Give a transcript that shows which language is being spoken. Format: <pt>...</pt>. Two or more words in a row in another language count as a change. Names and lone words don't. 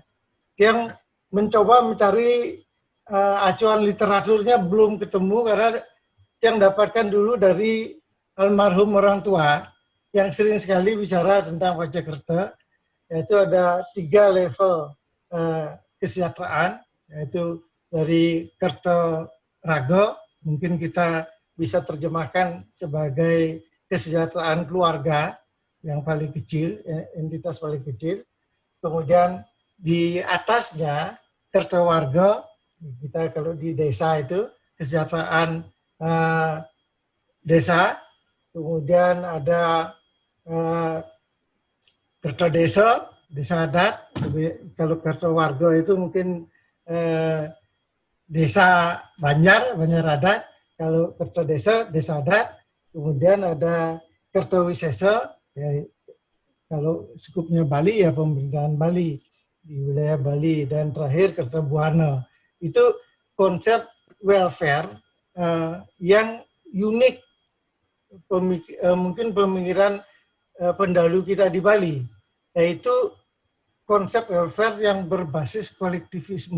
<id>yang mencoba mencari acuan literaturnya belum ketemu, karena yang dapatkan dulu dari almarhum orang tua yang sering sekali bicara tentang pancakerta, yaitu ada 3 level kesejahteraan, yaitu dari kerta raga, mungkin kita bisa terjemahkan sebagai kesejahteraan keluarga yang paling kecil, entitas paling kecil. Kemudian di atasnya kerta warga, kita kalau di desa itu kesejahteraan desa, kemudian ada kerta desa, desa adat. Kalau kerta warga itu mungkin desa Banjar adat. Kalau kerta desa, desa adat. Kemudian ada kerta wisesa, ya, kalau skupnya Bali ya pemerintahan Bali di wilayah Bali. Dan terakhir kerta buana. Itu konsep welfare yang unik, mungkin pemikiran pendahulu kita di Bali, yaitu konsep welfare yang berbasis kolektivisme.</id>